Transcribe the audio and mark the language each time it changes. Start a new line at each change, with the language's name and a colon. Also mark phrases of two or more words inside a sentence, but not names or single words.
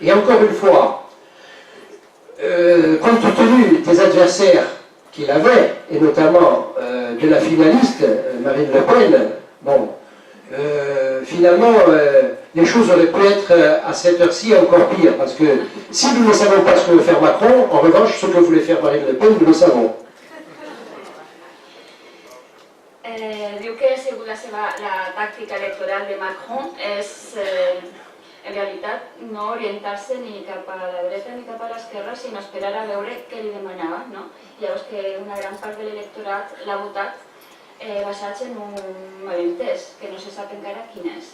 French: Et encore une fois, compte tenu des adversaires qu'il avait, et notamment de la finaliste, Marine Le Pen, bon, finalement, les choses auraient pu être à cette heure-ci encore pire, parce que si nous ne savons pas ce que veut faire Macron, en revanche, ce que voulait faire Marine Le Pen, nous le savons.
Catalan: Diu que segons la tàctica electoral de Macron és, en realitat, no orientar-se ni cap a la dreta ni cap a l'esquerra, sinó esperar a veure què li demanava, no? Llavors que una gran part de l'electorat l'ha votat basats en un malentès, que no se sap encara quin és.